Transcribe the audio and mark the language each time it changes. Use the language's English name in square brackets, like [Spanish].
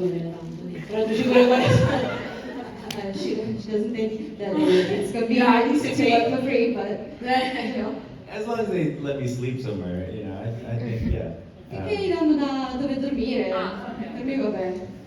[Italian] conviene tanto, però tu ci vuoi fare. [English] She doesn't think that it's convenient to work for free, but you know. As long as they let me sleep somewhere, you know, I think, yeah. [Italian] Finché gli danno da dove dormire, per me va bene.